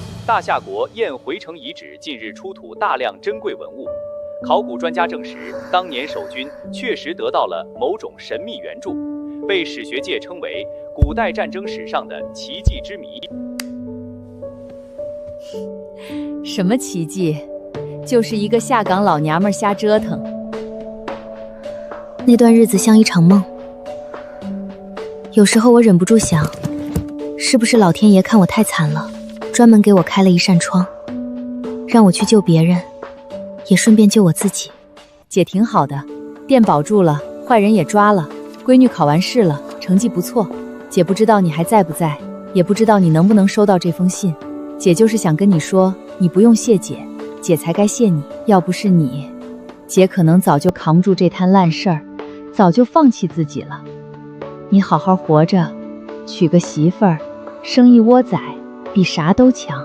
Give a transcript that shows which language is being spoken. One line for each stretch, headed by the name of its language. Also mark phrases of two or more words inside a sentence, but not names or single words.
Chinese: 大夏國燕回城遺址近日出土大量珍貴文物，考古專家證實，當年守軍確實得到了某種神秘援助，被史學界稱為古代戰爭史上的奇蹟之謎。什麼奇蹟？就是一个下崗老娘們瞎折騰。那段日子像一場夢，有時候我忍不住想，是不是老天爺看我太慘了，專門給我開了一扇窗，讓我去救別人，也順便救我自己。姐挺好的，店保住了，壞人也抓了，閨女考完試了，成績不錯。姐不知道你還在不在，也不知道你能不能收到這封信。姐就是想跟你說，你不用謝姐，姐才該謝你。要不是你，姐可能早就扛不住這攤爛事兒，早就放棄自己了。你好好活着，娶個媳婦兒，生一窩崽，比啥都強。